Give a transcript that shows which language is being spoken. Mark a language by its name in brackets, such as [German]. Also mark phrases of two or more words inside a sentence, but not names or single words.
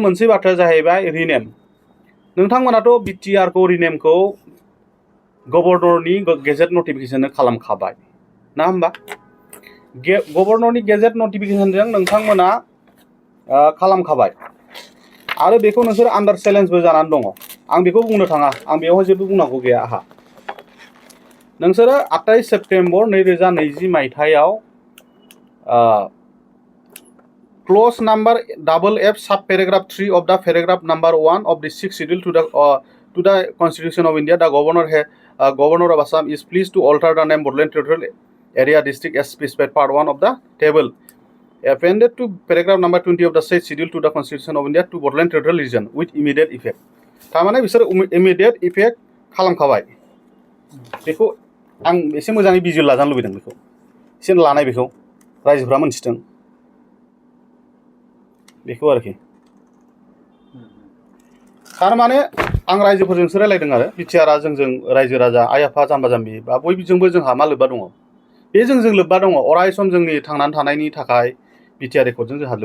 [Bodo] मोनसे बाथ्राया जाहैबाय रिनेम नोंथांमोनाथ' BTR खौ रिनेमखौ गभर्नरनि [English] gazette notification [Bodo] खालामखाबाय ना होमबा गभर्नरनि गेजेट नटिफिकेसनजों नोंथांमोना खालामखाबाय आरो बेखौ नोंसोर आन्डार चेलेन्जबो जानानै दङ आं बेखौ बुंनो थाङा आं बेवहाय जेबो बुंनांगौ गैया आहा नोंसोरो 28 सेप्तेम्बर 2020 मायथाइयाव [English] clause number FF sub paragraph 3 of the paragraph number 1 of the 6th schedule to the Constitution of India, the Governor of Assam is pleased to alter the name Bordland Territorial Area District as specified part 1 of the table appended to paragraph number 20 of the 6th schedule to the Constitution of India to Bordland Territorial Region with immediate effect. [Bodo] थारमाने बिसोर [English] immediate effect [Bodo] खालामखाबाय बेखौ आं एसे मोजाङै बिजिर लाजानो लुबैदों बेखौ एसे लानाय बेखौ रायजोफ्रा मोनथिथों बेखौ आरोखि थारमाने आं रायजोफोरजोंसो रायलायदों आरो BTR जोंजों रायजो राजा आइ आफा जाम्बा जाम्बि बा बयजोंबो जोंहा मा लोब्बा दङ बे जोंजों लोब्बा दङ अराय सम जोंनि थांनानै थानायनि थाखाय BTR रेकर्डजों जोंहा